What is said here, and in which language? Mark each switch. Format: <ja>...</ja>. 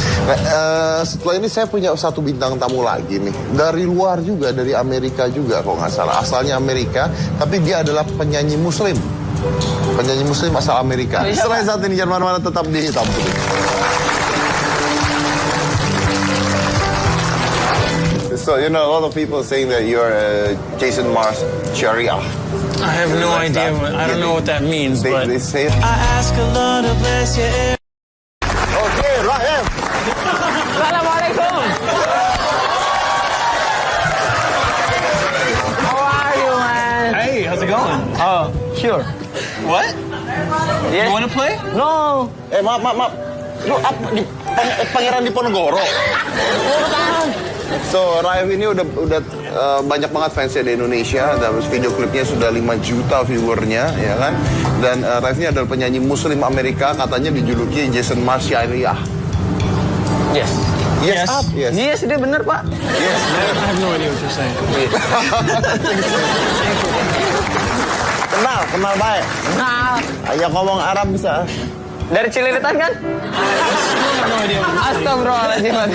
<id>Nah, setelah ini saya punya satu bintang tamu lagi nih. Dari luar juga, dari Amerika juga kalau nggak salah. Asalnya Amerika, tapi dia adalah penyanyi Muslim. Penyanyi Muslim asal Amerika. Setelah saat ini jangan mana-mana, tetap di Hitam Putih.</id> <en>So, you know, a lot of people saying that you're Jason Mars Sharia. I have no idea. I don't know what that means, but they say it. I ask Allah to bless you. Okay, Rahim.</en> <ar>Assalamualaikum.</ar> <en>How are you, man? Hey, how's it going? Oh, sure. What? Yes. You want to play? No.</en> <id>Maaf. Lu Pangeran Diponegoro. So, Raif ini udah banyak banget fansnya di Indonesia. Dan video klipnya sudah 5 juta viewernya, ya kan? Dan Raif ini adalah penyanyi Muslim Amerika, katanya dijuluki Jason Mars Syariah.</id> <en>Yes. Yes.</en> <id>Yes, dia benar, Pak.</id> <en>Yes. I have no idea what you're saying.</en> <id>Kenal baik. Nah, Ayo ngomong Arab bisa. dari Cililitan kan?</id> <en>No idea what you're saying.</en> <ar>Astagfirullahaladzim.</ar>